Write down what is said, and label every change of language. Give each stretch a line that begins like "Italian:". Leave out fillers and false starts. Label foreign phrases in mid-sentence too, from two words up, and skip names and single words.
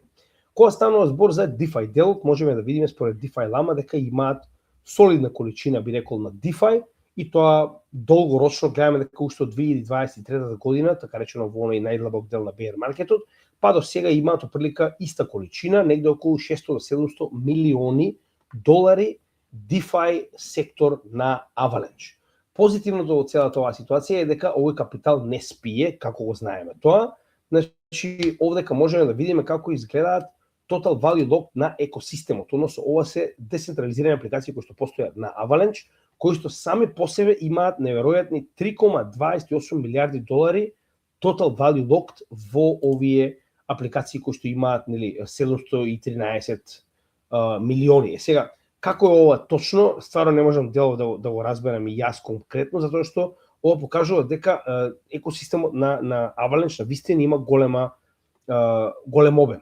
Macedonian: Кога станува збор за DeFi делот, можеме да видиме според DeFi Lama дека имаат солидна количина, би рекол, на DeFi и тоа долгорочно гледаме дека уште од 2023 година, така речено во оној најдлабок дел на bear маркетот, па до сега имаат оприлика иста количина, негде околу 600 до 700 милиони долари DeFi сектор на Avalanche. Позитивното од целата оваа ситуација е дека овој капитал не спие, како го знаеме тоа. Значи, овдека можеме да видиме како изгледаат
English: total value lock
Macedonian: на екосистемот, односно ова се децентрализирани апликации кои што постојат на Avalanche, кои што сами по себе имаат неверојатни 3,28 милиарди долари
English: total value locked
Macedonian: во овие апликации кои што имаат, нели, 713 милиони. Сега, како е ова точно, стварно не можам дело да го разберам и јас конкретно, затоа што ова покажува дека екосистемот на Avalanche на вистина има голем обем.